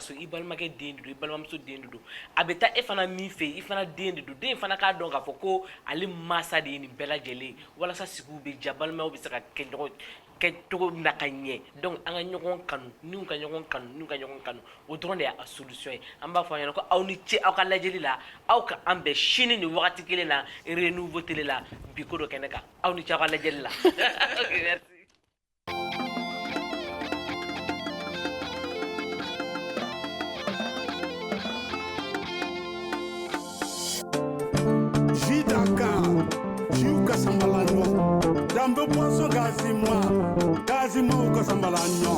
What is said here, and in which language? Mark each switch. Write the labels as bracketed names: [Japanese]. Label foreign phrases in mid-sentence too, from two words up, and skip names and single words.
[Bambara] so i balimakɛ den de don i balimamuso den de don a bɛ taa e fana min fɛ i fana den de don den fana k'a dɔn k'a fɔ ko ale mansa de ye nin bɛɛ lajɛlen walasa sigiw bɛ diya balimaw bɛ se ka kɛ ɲɔgɔn kɛ cogo min na ka ɲɛ donc an ka ɲɔgɔn kanu niw ka ɲɔgɔn kanu niw ka ɲɔgɔn kanu o dɔrɔn de y'a solution ye an b'a fɔ a ɲɛna ko aw ni ce aw ka lajɛli la aw ka an bɛn sini ni wagati kelen na renouveau télé la bi ko dɔ kɛnɛ kan aw ni ce aw ka lajɛli la [French] ok merci. Jidaka, Jiuka Sambalanyo, Dambe Poisson Gazima, Uka Sambalanyo,